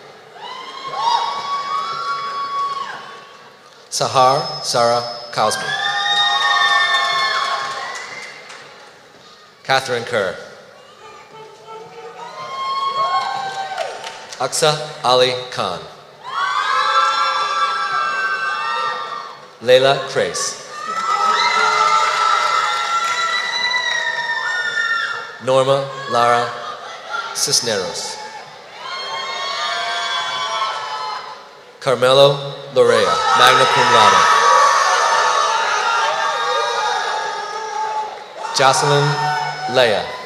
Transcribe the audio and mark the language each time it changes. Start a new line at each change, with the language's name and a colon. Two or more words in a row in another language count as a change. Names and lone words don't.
English: Sahar Sarah Kausman. Catherine Kerr. Aksa Ali Khan. Leila Crace. Norma Lara Cisneros. Carmelo Lorea,
Latin: magna cum laude.
English: Jocelyn Leia.